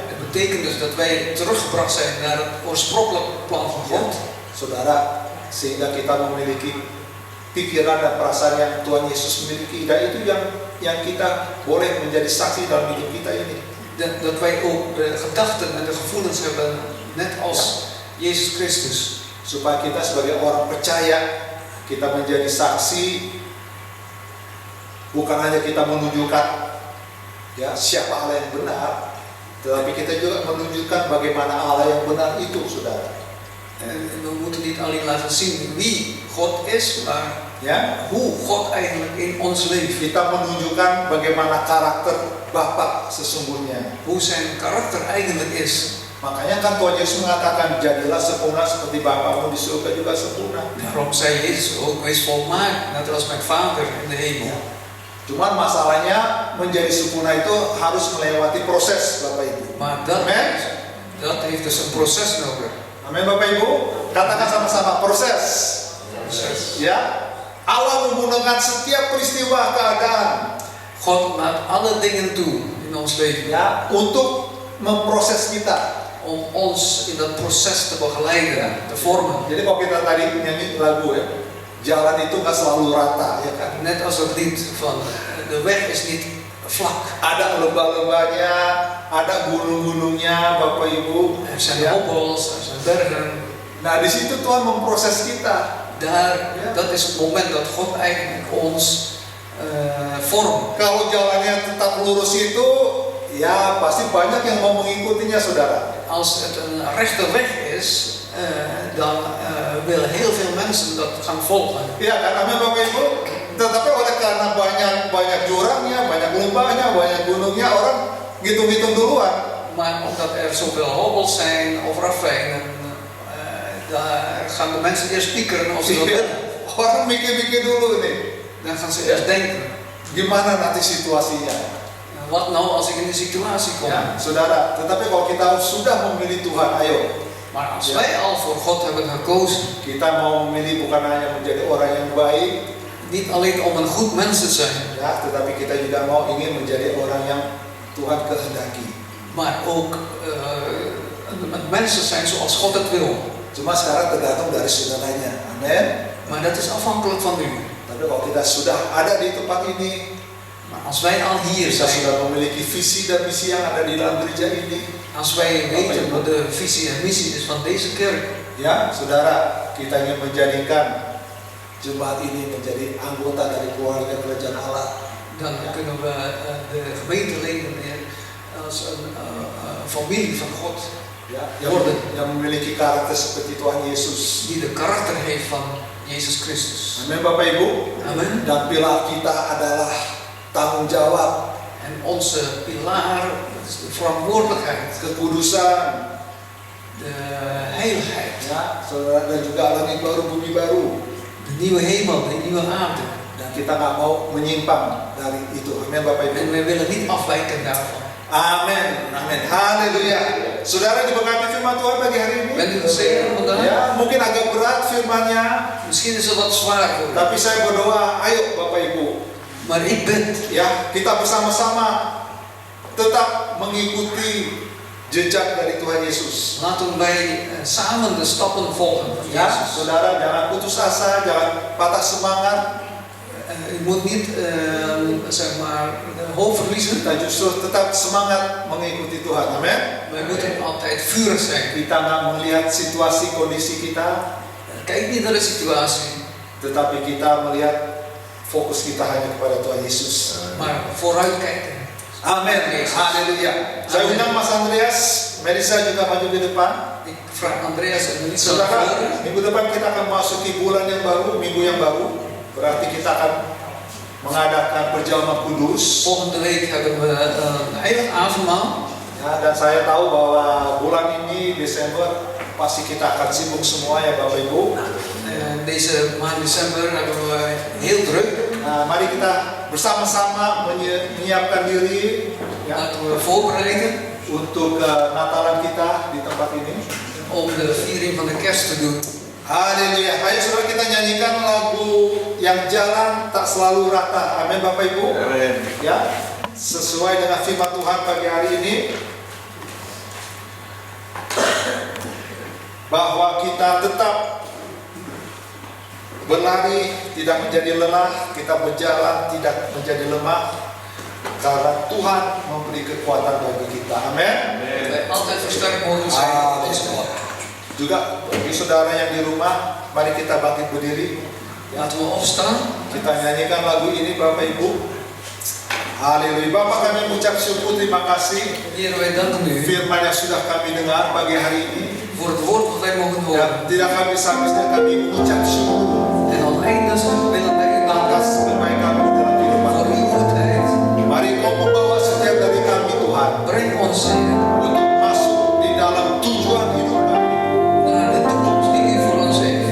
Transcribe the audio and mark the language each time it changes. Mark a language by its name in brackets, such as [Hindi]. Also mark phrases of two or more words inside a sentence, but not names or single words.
[Dutch] het betekent dus dat wij teruggebracht zijn naar het oorspronkelijke plan van God. [Indonesian] Ya, saudara, sehingga kita memiliki pikiran dan perasaan yang Tuhan Yesus miliki, dan itu yang kita boleh menjadi saksi dalam hidup kita ini. [Dutch] Dat wij ook de gedachten en de gevoelens hebben, net als Jezus Christus. [Indonesian] Supaya kita sebagai orang percaya, kita menjadi saksi. Bukan hanya kita menunjukkan ya siapa Allah yang benar, tetapi kita juga menunjukkan bagaimana Allah yang benar itu, saudara. [Dutch] En we moeten niet alleen laten zien wie God is, maar [Indonesian] Ya, [Dutch] hoe God eigenlijk in ons leeft. [Indonesian] kita menunjukkan bagaimana karakter Bapa sesungguhnya. [Dutch] Hoe zijn karakter eigenlijk is. [Indonesian] Makanya kan Tuhan Yesus mengatakan, jadilah sempurna seperti Bapamu di surga juga sempurna. [Dutch] Daarom zei Jezus ook, wees volmaakt, net als mijn Vader in de hemel. [Indonesian] Ya. Cuman masalahnya menjadi sempurna itu harus melewati proses, Bapak Ibu. [Dutch] Maar dat heeft dus een proces nodig. [Indonesian] Amin Bapak Ibu. Katakan sama-sama, proses. [Dutch] Proces. [Indonesian] Ya. Allah menggunakan setiap peristiwa keadaan, [Dutch] God laat alle dingen toe in ons leven. [Indonesian] ya, untuk memproses kita. [Dutch] Om ons in dat proces te begeleiden, te vormen. [Indonesian] Jadi kalau kita tadi nyanyi lagu, ya, jalan itu nggak selalu rata, ya kan? [Dutch] Net als dat lied van de weg is niet vlak. [Indonesian] Ada lembah-lembahnya, ada gunung-gunungnya, Bapak Ibu. [Dutch] Er zijn [Indonesian] Ya. [Dutch] hobbels, er zijn bergen. [Indonesian] Nah di situ Tuhan memproses kita. [Dutch] Dat is het moment dat God eigenlijk ons vormt. [Indonesian] Kalau jalannya tetap lurus itu, ya pasti banyak yang mau mengikutinya, saudara. [Dutch] Als het een rechte weg is, dan willen heel veel mensen dat gaan volgen. [Indonesian] Ya kan, amin Bapak Ibu. Tetapi oleh karena banyak jurangnya, banyak lembahnya, banyak gunungnya, orang ngitung-ngitung duluan. [Dutch] Maar omdat er zoveel hobbels zijn of ravijnen, daar gaan de mensen eerst piekeren of ze dat willen. [Indonesian] Orang mikir-mikir dulu nih, [Dutch] Dan gaan ze eerst denken, [Indonesian] gimana nanti situasinya. [Dutch] wat nou als ik in die situatie kom? [Indonesian] Ya, saudara. Tetapi kalau kita sudah memilih Tuhan, ayo. [Dutch] Maar als wij al voor God hebben gekozen, [Indonesian] Kita mau memilih bukan hanya menjadi orang yang baik, [Dutch] niet alleen om een goed mens te zijn, [Indonesian] ya, tetapi kita juga mau ingin menjadi orang yang Tuhan kehendaki. [Dutch] maar ook een mens te zijn zoals God het wil. [Indonesian] Cuma sekarang tergantung dari saudaranya. Amin. [Dutch] Maar dat is afhankelijk van u. [Indonesian] Tapi kalau kita sudah ada di tempat ini, [Dutch] Maar als wij al hier [Indonesian] kita [Dutch] zijn, [Indonesian] sudah memiliki visi dan misi yang ada di dalam gereja ini, [Dutch] als wij weten wat de visie en missie is van deze kerk, [Indonesian] ya, saudara, kita ingin menjadikan jemaat ini menjadi anggota dari keluarga kerajaan Allah. [Dutch] dan kunnen we de gemeenteleden als een familie van God, [Indonesian] Ya, yang memiliki karakter seperti Tuhan Yesus. [Dutch] die de karakter heeft van Jezus Christus. [Indonesian] Amin Bapak Ibu. [Dutch] Amen. [Indonesian] Dan pilar kita adalah tanggung jawab, [Dutch] En onze pilaar, dat is de verantwoordelijkheid, [Indonesian] kekudusan, [Dutch] de heiligheid, [Indonesian] ya, saudara, dan juga langit baru, bumi baru. [Dutch] de nieuwe hemel, de nieuwe aarde. [Indonesian] Dan kita nggak mau menyimpang dari itu. Amin Bapak Ibu. [Dutch] En wij willen niet afwijken daarvan. [Indonesian] Amin. Amin. Haleluya. Saudara diberkati firman Tuhan pagi hari ini. [Dutch] Bent u gezegend vandaag? [Indonesian] Ya, mungkin agak berat firmannya, [Dutch] Misschien is het wat zwaar voor u. [Indonesian] tapi saya berdoa, ayo Bapak Ibu, [Dutch] Maar ik bid, [Indonesian] ya, kita bersama-sama tetap mengikuti jejak dari Tuhan Yesus. [Dutch] laten wij samen de stappen volgen van [Indonesian] Ya, [Dutch] Jezus. [Indonesian] saudara, jangan putus asa, jangan patah semangat. [Dutch] u moet niet zeg maar de hoop verliezen. [Indonesian] Kita justru tetap semangat mengikuti Tuhan. Amin. [Dutch] Wij moeten altijd vurig zijn. [Indonesian] Kita nggak melihat situasi kondisi kita, [Dutch] Kijk niet naar de situatie, [Indonesian] tetapi kita melihat fokus kita hanya kepada Tuhan Yesus. [Dutch] maar vooruitkijken. [Indonesian] Amin. Haleluya. Saya undang Mas Andreas, Melissa juga maju ke depan. [Dutch] Ik vraag Andreas en Melissa naar [Indonesian] Saudara, [Dutch] voren. [Indonesian] minggu depan kita akan masuki bulan yang baru, minggu yang baru. Berarti kita akan mengadakan perjamuan kudus. [Dutch] Volgende week hebben we een heilig avondmaal. [Indonesian] Ya, dan saya tahu bahwa bulan ini Desember pasti kita akan sibuk semua ya Bapak Ibu. [Dutch] Deze maand december hebben we heel druk. [Indonesian] Nah, mari kita bersama-sama menyiapkan diri ya, [Dutch] Laten we voorbereiden [Indonesian] untuk Natalan kita di tempat ini. [Dutch] om de viering van de kerst te doen. [Indonesian] Haleluya. Ayo saudara kita nyanyikan lagu yang jalan tak selalu rata. Amin Bapak Ibu. Amin. Ya, sesuai dengan firman Tuhan pagi hari ini bahwa kita tetap berlari tidak menjadi lelah, kita berjalan tidak menjadi lemah karena Tuhan memberi kekuatan bagi kita. Amin. [Dutch] Wij altijd versterkt mogen zijn. [Indonesian] Juga bagi saudara yang di rumah, mari kita bangkit berdiri. [Dutch] Laten we opstaan. [Indonesian] Kita nyanyikan lagu ini Bapak Ibu. Haleluya. Bapak kami mengucap syukur, terima kasih [Dutch] Heer, wij danken u [Indonesian] firman yang sudah kami dengar pagi hari ini. [Dutch] voor het woord wat wij mogen horen. [Indonesian] Dan tidak habis-habisnya kami mengucap syukur [Dutch] En uiteindelijk willen wij u [Indonesian] atas [Dutch] danken [Indonesian] berbagai kami dalam kehidupan. [Dutch] voor uw goedheid. [Indonesian] Mari kau membawa setiap dari kami Tuhan [Dutch] Breng ons, Heer, [Indonesian] untuk masuk di dalam tujuan hidup kami. [Dutch] naar de toekomst die u voor ons heeft.